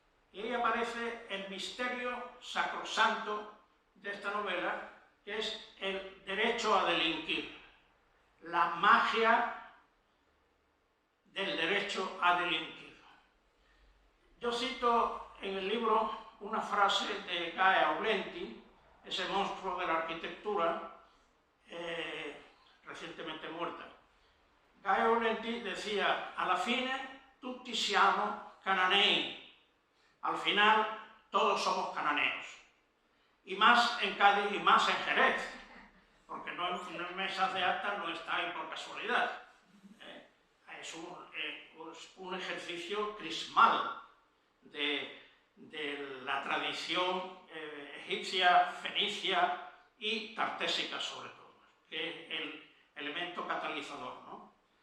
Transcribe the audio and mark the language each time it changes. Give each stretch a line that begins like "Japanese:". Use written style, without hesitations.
Spanish: Y ahí aparece el misterio sacrosanto de esta novela, que es el derecho a delinquir, la magia del derecho a delinquir. Yo cito en el libro una frase de Gaia Aulenti, ese monstruo de la arquitectura, recientemente muerta.
Italian: Gaia Aulenti decía: alla fine tutti siamo cananei.
Spanish: Al final todos somos cananeos. Y más en Cádiz y más en Jerez, porque no en mesas de acta no está ahí por casualidad. Es un ejercicio crismal de la tradición egipcia, fenicia y tartésica sobre todo, que es el elemento catalizador, ¿no?